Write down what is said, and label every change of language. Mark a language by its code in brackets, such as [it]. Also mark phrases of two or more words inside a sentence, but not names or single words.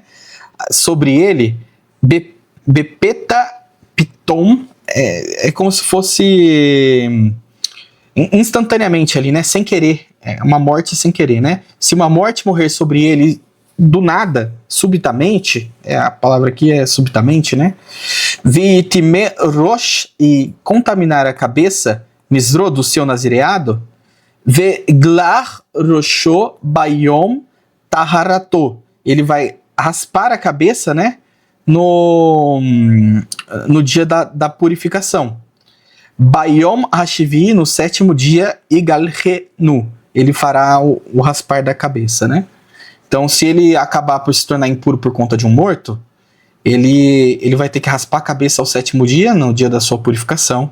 [pt] Sobre ele, [he] בפתע פתאם, [pt] é como se fosse instantaneamente ali, né? Sem querer. Uma morte sem querer, né? Se uma morte morrer sobre ele do nada, subitamente, a palavra aqui é subitamente, né? [he] וטמא ראש, [pt] e contaminar a cabeça, misro, do seu nazireado, [he] וגלח ראשו ביום טהרתו. [pt] Ele vai raspar a cabeça, né? No dia da purificação. [he] ביום השביעי, [pt] no sétimo dia, igalrenu. Ele fará o raspar da cabeça, né? Então, se ele acabar por se tornar impuro por conta de um morto, ele vai ter que raspar a cabeça ao sétimo dia, no dia da sua purificação.